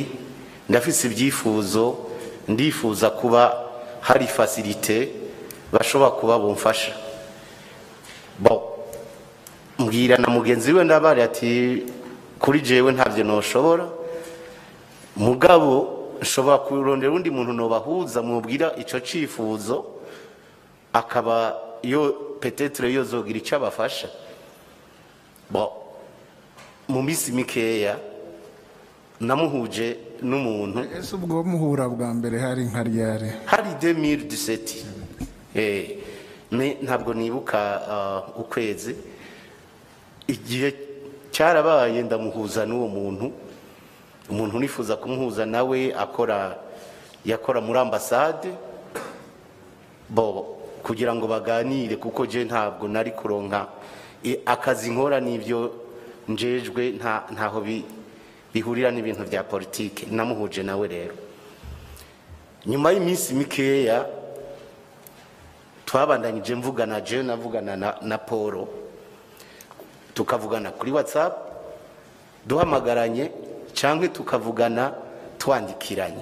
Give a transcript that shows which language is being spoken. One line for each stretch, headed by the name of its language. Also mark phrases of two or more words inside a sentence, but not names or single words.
Rundi: Ndafise ibyifuzo, ndifuza kuba hari facilité bashobora kuba bomfasha. Mbwira na mugenzi we ndabari ati kuri jewe ntavyo noshobora, mugabo nshobora kurondera undi muntu nobahuza mubwira ico cifuzo, akaba yo peut-être yozogira icyo abafasha. Mu misi mikeya namuhuje n'umuntu. Ese ubwo muhura bwa mbere hari nka ryari? Hari 2017. Ntabwo nibuka ukwezi. Igihe cyarabaye ndamuhuza n'uwo umuntu nifuza kumuhuza nawe yakora muri ambassade kugira ngo baganire, kuko je ntabwo nari kuronka akazi nkora n'ivyo njejwe ntaho bihurira n'ibintu bya politike. Namuhuje nawe rero. Nyuma y'iminsi mikeya twabandanyije navugana na Paul, tukavugana kuri WhatsApp duhamagaranye cyangwa tukavugana twandikiranye.